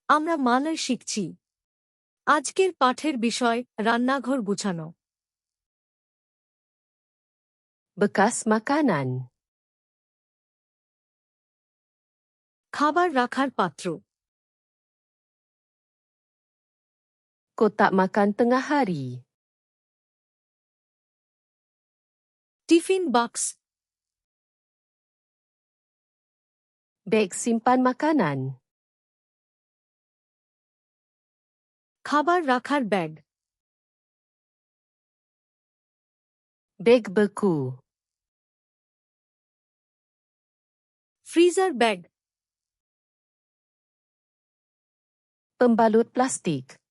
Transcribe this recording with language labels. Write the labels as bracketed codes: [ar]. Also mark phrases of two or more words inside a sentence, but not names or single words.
[bn] আমরা মানে শিখছি। আজকের পাঠের বিষয় রান্নাঘর গুছানো। [ms] Bekas makanan. [bn] খাবার রাখার পাত্র। [ms] Kotak makan tengah hari. [bn] টিফিন বাক্স। [ms] Beg simpan makanan. [bn] খাবার রাখার ব্যাগ। [ms] Beg beku. [en] freezer bag. [ms] Pembalut plastik.